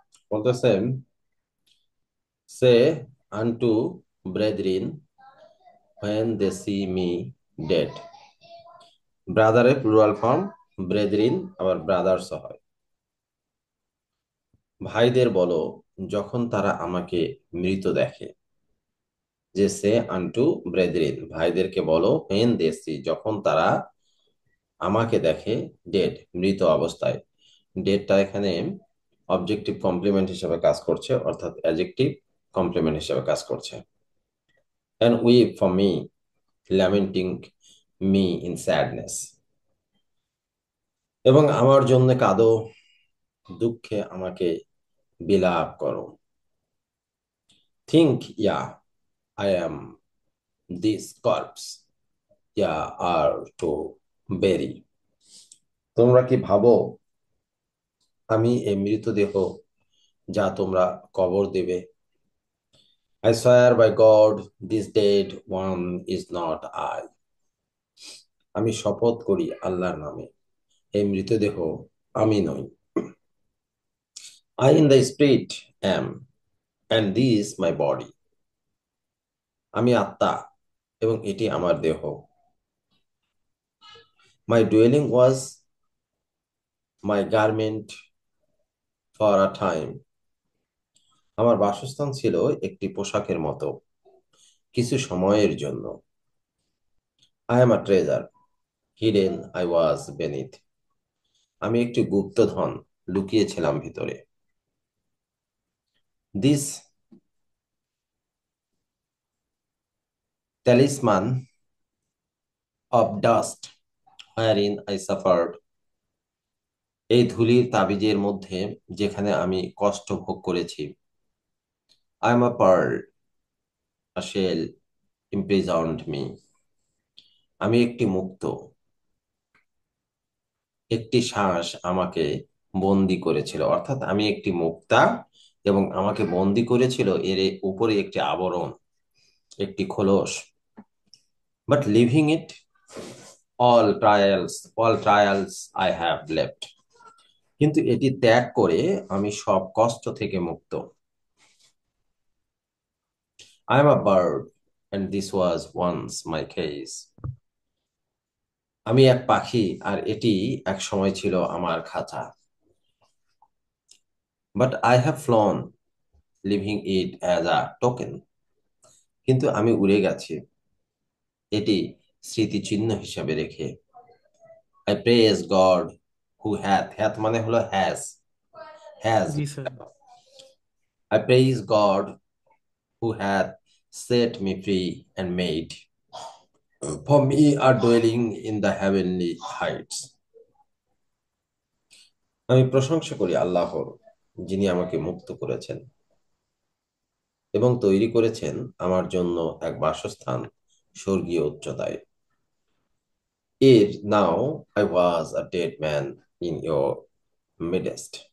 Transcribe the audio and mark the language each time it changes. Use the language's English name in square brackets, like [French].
[Bangla] বলতেছেন, [English] say unto brethren when they see me dead. [Bangla] ব্রাদারের plural form ব্রেদরিন, আবার brothers হয়। ভাইদের বলো যখন তারা আমাকে মৃত দেখে। [English] যে সে unto brethren, [Bangla] ভাইদেরকে বলো [English] when they see, [Bangla] যখন তারা আমাকে দেখে ডেড, মৃত অবস্থায়। ডেডটা এখানে অবজেক্টিভ কমপ্লিমেন্ট হিসেবে কাজ করছে, অর্থাৎ অ্যাডজেক্টিভ কমপ্লিমেন্ট হিসেবে কাজ করছে। [English] and weep for me, lamenting me in sadness, [Bangla] এবং আমার জন্য কাঁদো, দুঃখে আমাকে বিলাপ করো। [English] think, yeah, I am this corpse, yeah, are to bury। [Bangla] তোমরা কি ভাবো আমি এই মৃতদেহ যা তোমরা কবর দেবে। [English] I swear by God, this dead one is not I। [Bangla] আমি শপথ করি আল্লাহর নামে, এই মৃতদেহ আমি নই। [English] I in the spirit am, and this my body। [Bangla] আমি আত্মা এবং এটি আমার দেহ। [English] My dwelling was my garment for a time। [Bangla] আমার বাসস্থান ছিল একটি পোশাকের মতো কিছু সময়ের জন্য। [English] I am a treasure, hidden I was beneath। [Bangla] আমি একটি গুপ্তধন, লুকিয়েছিলাম ভিতরে। [English] This talisman of dust wherein I suffered। [Bangla] এই ধূলির তাবিজের মধ্যে যেখানে আমি কষ্ট ভোগ করেছি। [English] I am a pearl, a shell imprisoned me। [Bangla] আমি একটি মুক্ত, একটি শ্বাস আমাকে বন্দি করেছিল, অর্থাৎ আমি একটি মুক্তা এবং আমাকে বন্দি করেছিল এর উপরে একটি আবরণ, একটি খোলস। [English] But leaving it all trials I have left। [Bangla] কিন্তু এটি ত্যাগ করে আমি সব কষ্ট থেকে মুক্ত। [English] I am a bird and this was once my case। [Bangla] আমি এক পাখি আর এটি এক সময় ছিল আমার খাঁচা। [English] But I have flown, leaving it as a token। [Bangla] কিন্তু আমি উড়ে গেছি এটি স্মৃতিচিহ্ন হিসাবে রেখে। [English] I praise God who hath [Bangla] মানে হলো [English] has [Bangla] G sir. [English] I praise God who hath set me free and made for me a dwelling in the heavenly heights। [Bangla] আমি প্রশংসা করি আল্লাহর, যিনি আমাকে মুক্ত করেছেন এবং তৈরি করেছেন আমার জন্য এক বাসস্থান স্বর্গীয় উচ্চতায়। [English] Ere now I was a dead man in your midst.